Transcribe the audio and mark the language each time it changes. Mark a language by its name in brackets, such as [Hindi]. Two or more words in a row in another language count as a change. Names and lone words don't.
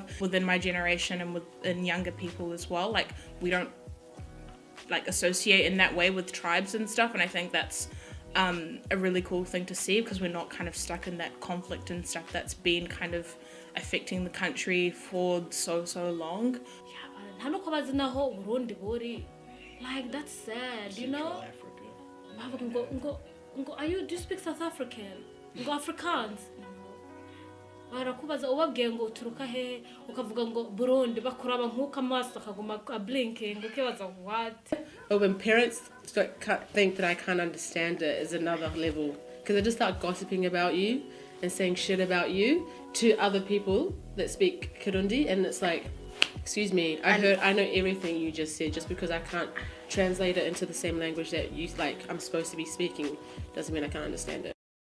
[English] Within my generation and within younger people as well, like we don't like associate in that way with tribes and stuff, and I think that's a really cool thing to see, because we're not kind of stuck in that conflict and stuff that's been kind of affecting the country for so long. Like, that's sad, you know? Do you speak South African? Go Afrikaans? [Rundi] Barakubaza ubabwiye ngo uturuka he, ukavuga ngo Burundi, bakuraba nkuko amaso akaguma blinking, ukibaza what? [English] But when parents think that I can't understand it is another level, because they just start gossiping about you and saying shit about you to other people that speak Kirundi, and it's like, excuse me, I know everything you just said. Just because I can't translate it into the same language that you like I'm supposed to be speaking doesn't mean I can't understand it.